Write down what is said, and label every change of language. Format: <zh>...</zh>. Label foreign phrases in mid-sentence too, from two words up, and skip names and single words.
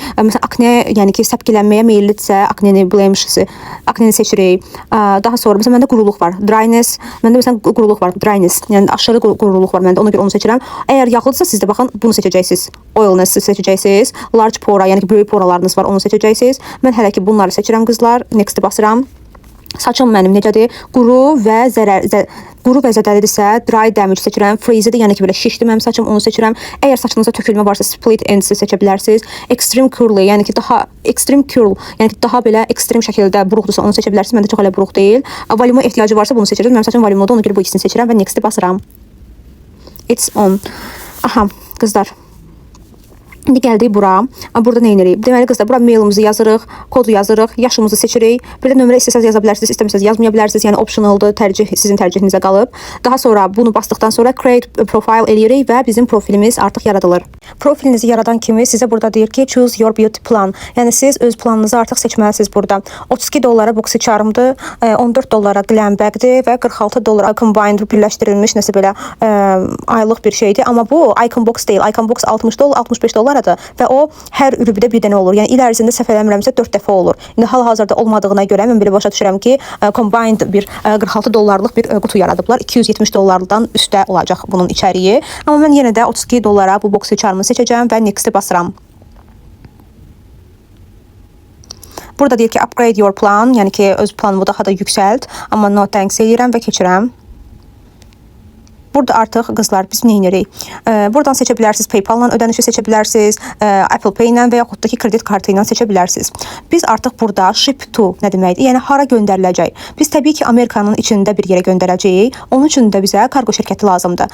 <az>Məsələn, akne, yəni ki, səpkilənməyə meyillidirsə, akneni, blemishes, akneni seçirik. Daha sonra məsələn məndə quruluq var, dryness. Məndə məsələn quruluq var, dryness. Yəni aşırı quruluq var məndə, ona görə onu seçirəm. Əgər yağlıdırsa siz də baxın, bunu seçəcəksiniz. Oilness seçəcəksiniz. Large pora, yəni ki, böyük poralarınız var, onu seçəcəksiniz. Mən hələ ki bunları seçirəm qızlar. Next-i basıram. Saçım mənim necədir? Quru və zədəlidirsə,</az> <en>dry damage</en> <az>seçirəm. Freeze-də, yəni ki, belə şişdi mənim saçım, onu seçirəm. Əgər saçınızda tökülmə varsa,</az> <en>split ends</en> <az>seçə bilərsiniz.</az> <en>Extreme curly,</en> <az>yəni ki, daha</az> <en>extreme curl,</en> <az>yəni ki, daha belə ekstrem şəkildə buruqdursa, onu seçə bilərsiniz. Məndə çox elə buruq deyil. Voluma ehtiyacı varsa, bunu seçirəm. Mənim saçım volumludur, ona görə bu ikisini seçirəm və next-i basıram.</az> <en>It's on.</en> <az>Aha, qızlar. İndi gəldik bura. Burada nə edirik? Deməli qızlar, bura mailimizi yazırıq, kodu yazırıq, yaşımızı seçirik. Bir də nömrə istəsəz yaza bilərsiniz, istəməsəz yazmaya bilərsiniz. Yəni optionaldır, tercih sizin tərcihinizə qalıb. Daha sonra bunu basdıqdan sonra</az> <en>create profile</en> <az>eləyirik və bizim profilimiz artıq yaradılır. Profilinizi yaradan kimi sizə burada deyir ki,</az> <en>choose your beauty plan.</en> <az>Yəni siz öz planınızı artıq seçməlisiniz burada. 32 dollara Boxy Charm'dır, 14 dollara Glam Bag'dir və 46 dollara combined birləşdirilmiş nəsə belə aylıq bir şeydir. Amma bu Icon Box deyil. Icon Box 60 dollar, 65 dollar və o hər ürübüdə bir dənə olur. Yəni il ərzində səhv eləmirəmsə 4 dəfə olur. İndi hal-hazırda olmadığına görə mən belə başa düşürəm ki, combined bir 46 dollarlıq bir qutu yaradıblar. 270 dollardan üstə olacaq bunun içəriyi. Amma mən yenə də 32 dollara bu Boxy Charm'ı seçəcəm və next-i basıram. Burada deyir ki,</az> <en>upgrade your plan,</en> <az>yəni ki, öz planımı daha da yüksəlt. Amma</az> <en>no thanks</en> <az>eləyirəm və keçirəm. Burada artıq qızlar biz nə edirik? Buradan seçə bilərsiniz, PayPal-la ödənişi seçə bilərsiniz, Apple Pay-ilə və yaxud da ki, kredit kartı ilə seçə bilərsiniz. Biz artıq burada</az> <en>ship to</en> <az>nə deməkdir? Yəni hara göndəriləcək? Biz təbii ki, Amerikanın içində bir yerə göndərəcəyik. Onun üçün də bizə kargo şirkəti lazımdır.</az>